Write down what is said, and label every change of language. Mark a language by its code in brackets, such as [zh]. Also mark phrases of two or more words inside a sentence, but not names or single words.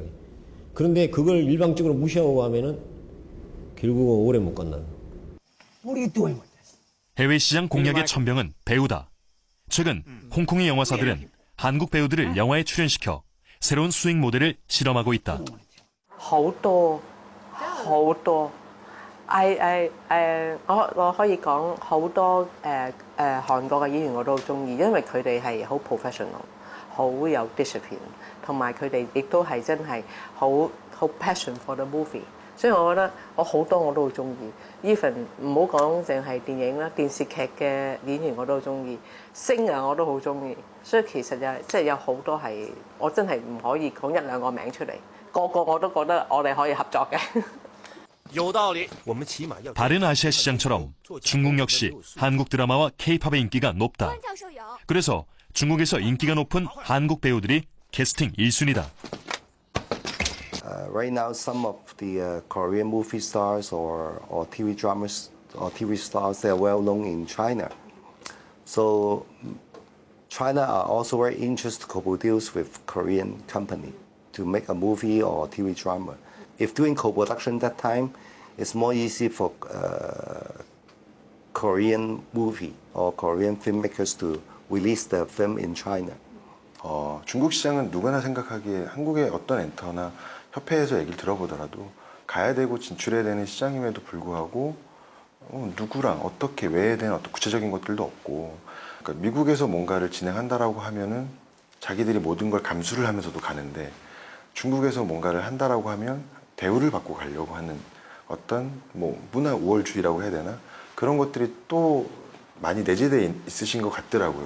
[ko] 그런데 그걸 일방적으로 무시하고 가면은 결국은 오래 못 간다는 거. 해외 시장 공략의 천병은 배우다. 최근 홍콩의 영화사들은 한국 배우들을 영화에 출연시켜 새로운 수익 모델을 실험하고 있다. [yue] 好多我可以講好多韓國嘅演員我都好中意，因為佢哋係好 professional， 好有 discipline， 同埋佢哋亦都係真係好 [en] passion for the movie， [yue] 所以我覺得我好多我都好中意。even 唔好講淨係電影啦，電視劇嘅演員我都好中意，星我都好中意，所以其實即係有好多係我真係唔可以講一兩個名出嚟。個個我都覺得我哋可以合作嘅。 [ko] 다른 아시아 시장처럼 중국 역시 한국 드라마와 K-팝의 인기가 높다. 그래서 중국에서 인기가 높은 한국 배우들이 캐스팅 1순위다. [en] Right now, some of the Korean movie stars or TV dramas or TV stars, they are well known in China. So China are also very interested to co-produce with Korean company to make a movie or TV drama. If doing co-production that time, it's more easy for Korean movie or Korean filmmakers to release the film in China. [ko] 중국 시장은 누구나 생각하기에 한국의 어떤 엔터나 협회에서 얘기를 들어보더라도 가야 되고 진출해야 되는 시장임에도 불구하고 누구랑 어떻게 왜 된 어떤 구체적인 것들도 없고, 그러니까 미국에서 뭔가를 진행한다라고 하면은 자기들이 모든 걸 감수를 하면서도 가는데 중국에서 뭔가를 한다라고 하면 대우를 받고 가려고 하는 어떤 뭐 문화 우월주의라고 해야 되나, 그런 것들이 또 많이 내재되어 있으신 것 같더라고요.